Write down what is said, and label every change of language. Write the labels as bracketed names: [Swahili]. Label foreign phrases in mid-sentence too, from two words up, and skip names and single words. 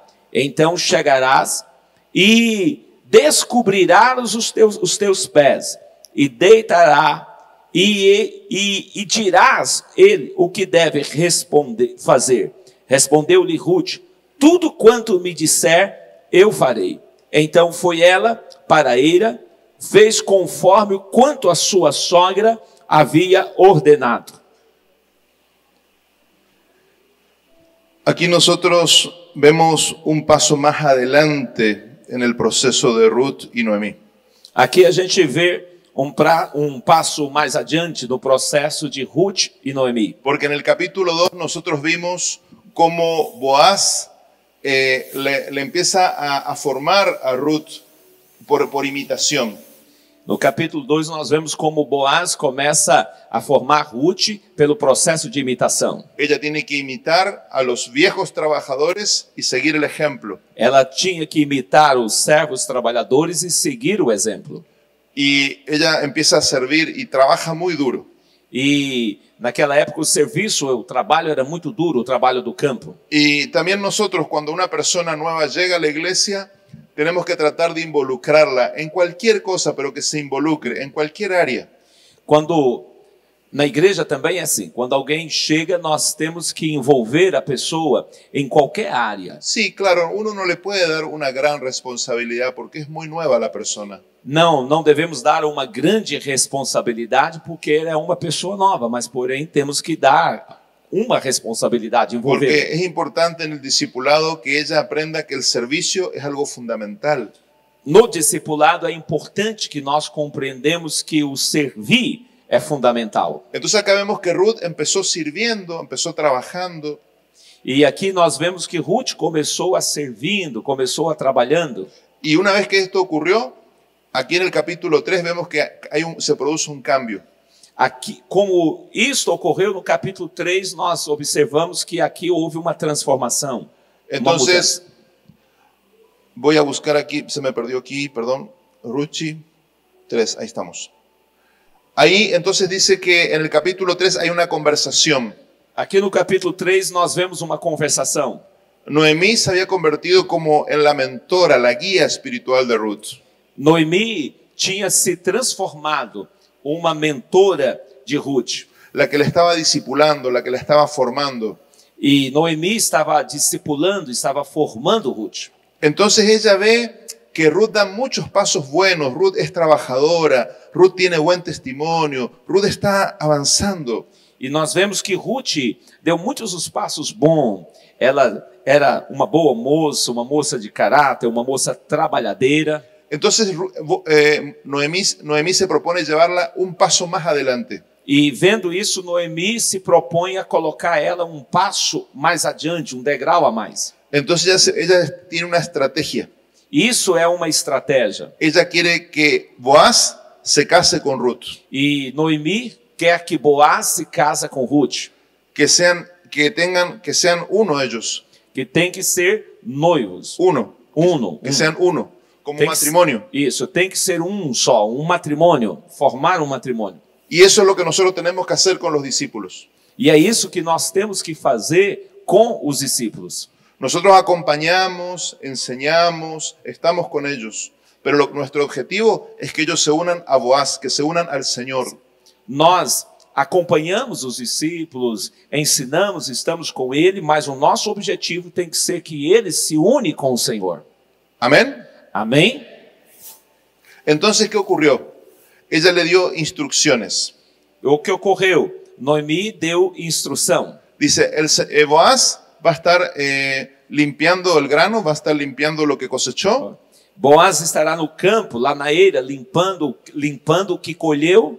[Portuguese] Então chegarás e descobrirás os teus pés, e deitará, e dirás ele o que deve fazer. Respondeu-lhe Ruth: tudo quanto me disser, eu farei. Então foi ela para a eira, fez conforme o quanto a sua sogra havia ordenado. [Spanish] Aquí nosotros vemos un paso más adelante en el proceso de Ruth y Noemí. [Portuguese] Aqui a gente vê um passo mais adiante no processo de Ruth e Noemi. [Spanish] Porque en el capítulo 2 nosotros vimos cómo Boaz le empieza a formar a Ruth por imitación. [Portuguese] No capítulo 2 nós vemos como Boaz começa a formar Ruth pelo processo de imitação. [Spanish] Ella tiene que imitar a los viejos trabajadores y seguir el ejemplo. [Portuguese] Ela tinha que imitar os servos trabalhadores e seguir o exemplo. [Spanish] Y ella empieza a servir y trabaja muy duro. [Portuguese] E naquela época o trabalho era muito duro, o trabalho do campo. [Spanish] Y también nosotros, cuando una persona nueva llega a la iglesia, tenemos que tratar de involucrarla en cualquier cosa, pero que se involucre en cualquier área. [Portuguese] Quando Na igreja também é assim. Quando alguém chega, nós temos que envolver a pessoa em qualquer área. [Spanish] Sí, claro, uno no le puede dar una gran responsabilidad porque es muy nueva la persona. [Portuguese] Não devemos dar uma grande responsabilidade porque ela é uma pessoa nova, mas porém temos que dar uma responsabilidade, envolver. [Spanish] Porque es importante en el discipulado que ella aprenda que el servicio es algo fundamental. [Portuguese] No discipulado é importante que nós compreendemos que o servir é fundamental. [Spanish] Entonces acá vemos que Ruth empezó sirviendo, empezó trabajando. [Portuguese] E aqui nós vemos que Ruth começou a servindo, começou a trabalhando. [Spanish] Y una vez que esto ocurrió, aquí en el capítulo 3 vemos que se produce un cambio. [Portuguese] Aqui, como isso ocorreu no capítulo 3, nós observamos que aqui houve uma transformação. [Spanish] Entonces, voy a buscar aquí, se me perdió aquí, perdón, Ruchi 3, ahí estamos. Ahí entonces dice que en el capítulo 3 hay una conversación. [Portuguese] Aqui no capítulo 3 nós vemos uma conversação. [Spanish] Noemí se había convertido como en la mentora, la guía espiritual de Ruth. [Portuguese] Noemi tinha se transformado uma mentora de Ruth. [Spanish] La que le estaba discipulando, la que la estaba formando. [Portuguese] E Noemi estava discipulando, estava formando Ruth. [Spanish] Entonces ella ve que Ruth da muchos pasos buenos, Ruth es trabajadora, Ruth tiene buen testimonio, Ruth está avanzando. [Portuguese] E nós vemos que Ruth deu muitos os passos bons. Ela era uma boa moça, uma moça de caráter, uma moça trabalhadeira. [Spanish] Entonces Noemí se propone llevarla un paso más adelante. [Portuguese] E vendo isso, Noemi se propõe a colocar ela um passo mais adiante, um degrau a mais. [Spanish] Entonces ella tiene una estrategia. [Portuguese] Isso é uma estratégia. [Spanish] Ella quiere que Boaz se case con Ruth. [Portuguese] E Noemi quer que Boaz se casa com Ruth. [Spanish] Que sean uno ellos. [Portuguese] Que tem que ser noivos. [Spanish] Que sean uno, como [Portuguese] Tem [Spanish] matrimonio. [Portuguese] Isso, tem que ser um só, um matrimônio, formar um matrimônio. [Spanish] Y eso es lo que nosotros tenemos que hacer con los discípulos. E é isso que nós temos que fazer com os discípulos. Nosotros acompañamos, enseñamos, estamos con ellos. Pero nuestro objetivo es que ellos se unan a Boaz, que se unan al Señor. [Portuguese] Nós acompanhamos os discípulos, ensinamos, estamos com ele, mas o nosso objetivo tem que ser que eles se unem com o Senhor. [Spanish] Amén. [Portuguese] Amém? [Spanish] Entonces, ¿qué ocurrió? Ella le dio instrucciones. [Portuguese] O que ocorreu? Noemi deu instrução. [Spanish] Dice, Boaz va a estar limpiando el grano, va a estar limpiando lo que cosechó. [Portuguese] Boaz estará no campo, lá na eira, limpando o que colheu.